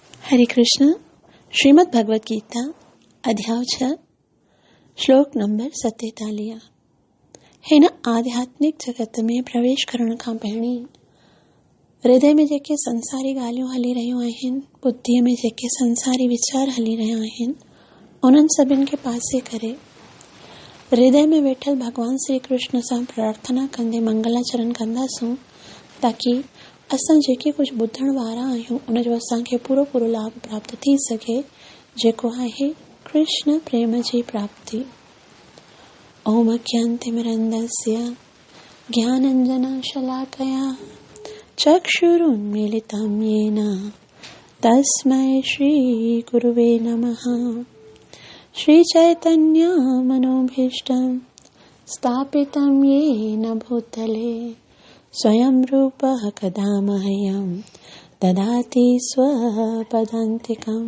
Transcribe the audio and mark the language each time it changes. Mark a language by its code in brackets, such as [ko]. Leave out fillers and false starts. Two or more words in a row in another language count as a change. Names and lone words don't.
[sa] हरे कृष्ण। [sd] श्रीमद् भगवत गीता अध्याय 6 श्लोक नंबर 47। हिन आध्यात्मिक जगत में प्रवेश करण खां पहिरीं हृदय में जेके संसारी ॻाल्हियूं हली रहियूं आहिनि, बुद्धीअ में जेके संसारी वीचार हली रहिया आहिनि, उन्हनि सभिनि खे पासे करे हृदय में वेठल भगवान श्री कृष्ण सां प्रार्थना कंदे मंगलाचरण कंदासूं, ताकि असां जेके कुछ ॿुधण वारा आहियूं उन जो असांखे पूरो लाभ प्राप्त थी सघे, जेको आहे कृष्ण प्रेम जी प्राप्ति। [sa] ओम ज्ञानतिमिरन्दस्य ज्ञानाञ्जनशलाकया चक्षुरुन्मीलितं येन तस्मै श्रीगुरुवे नमः। श्रीचैतन्यमनोभीष्टं स्थापितं येन भूतले स्वयं रूपः कदा मह्यं ददाति स्वपदान्तिकं।